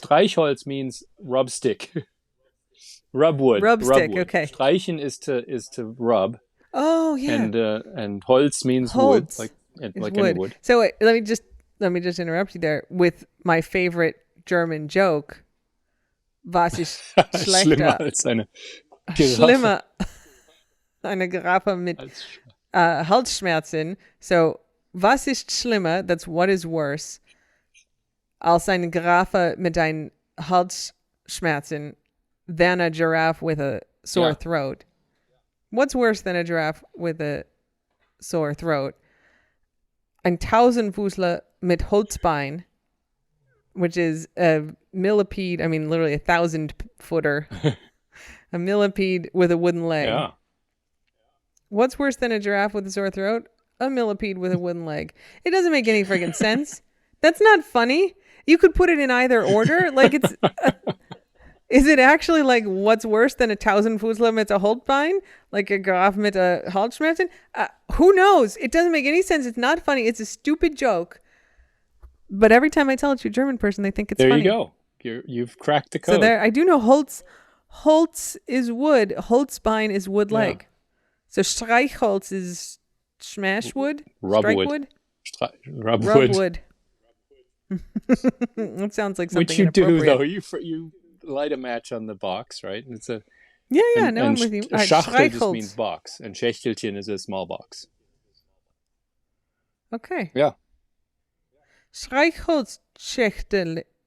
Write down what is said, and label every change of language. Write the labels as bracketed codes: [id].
[en] Streichholz means rub stick. Rub wood. Rub stick, okay. Streichen is to rub. Oh, yeah. And Holz means wood, like any wood. So let me just interrupt you there with my favorite German joke. [de] Was ist schlechter? Schlimmer als eine Giraffe. Schlimmer. Eine Giraffe mit Halsschmerzen. So, was ist schlimmer? [en] That's what is worse. [de] Als eine Giraffe mit ein Halsschmerzen [en] than a giraffe with a sore throat. What's worse than a giraffe with a sore throat? [de] Ein Tausendfüßler mit Holzbein, [en] which is a millipede. I mean, literally 1,000-footer. A millipede with a wooden leg. Yeah. What's worse than a giraffe with a sore throat? A millipede with a wooden leg. It doesn't make any friggin' sense. That's not funny. You could put it in either order. Like, it's... is it actually like what's worse than 1,000 [de] Fußler mit [en] a Holzbein? Like a [de] Graf mit [en] a Halsschmerzen? Who knows? It doesn't make any sense. It's not funny. It's a stupid joke. But every time I tell it to a German person, they think it's funny. There you go. You've cracked the code. So there, I do know Holz is wood. Holzbein is wood leg. So Streichholz is smash wood? Strike wood? Rub wood. That sounds like something Which you do, inappropriate. though. You light a match on the box, right? And it's a... Yeah, no, I'm with you. Schachtel just means box, and Schächtelchen is a small box. Okay. Yeah. [de] Streichholz Schlechtchen.